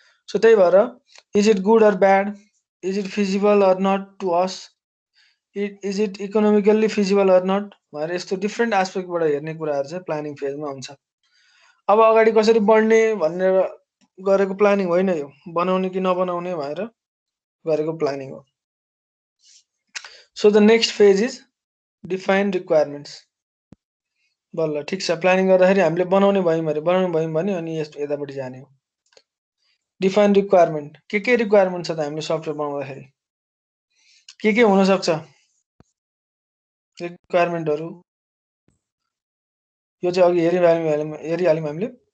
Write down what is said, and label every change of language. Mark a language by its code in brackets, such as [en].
[ne] So त्यही भएर [en] is it good or bad, is it feasible or not to us, is it economically feasible or not [ne] भनेर यस्तो different एस्पेक्टबाट हेर्ने कुराहरू चाहिँ प्लानिङ फेजमा हुन्छ। अब अगाडि कसरी बढ्ने भनेर गरेको प्लानिङ होइन यो, बनाउने कि नबनाउने भनेर गरेको प्लानिङ हो। [en] So the next phase is define requirements. [ne] बल्ल ठिक छ, प्लानिङ गर्दाखेरि हामीले बनाउने भयौँ भने अनि यतापट्टि जाने हो। डिफाइन रिक्वायरमेन्ट, के रिक्वायरमेन्ट छ त हामीले सफ्टवेयर बनाउँदाखेरि के हुनसक्छ रिक्वायरमेन्टहरू, यो चाहिँ अघि हेरिहाल्यौँ हामीले।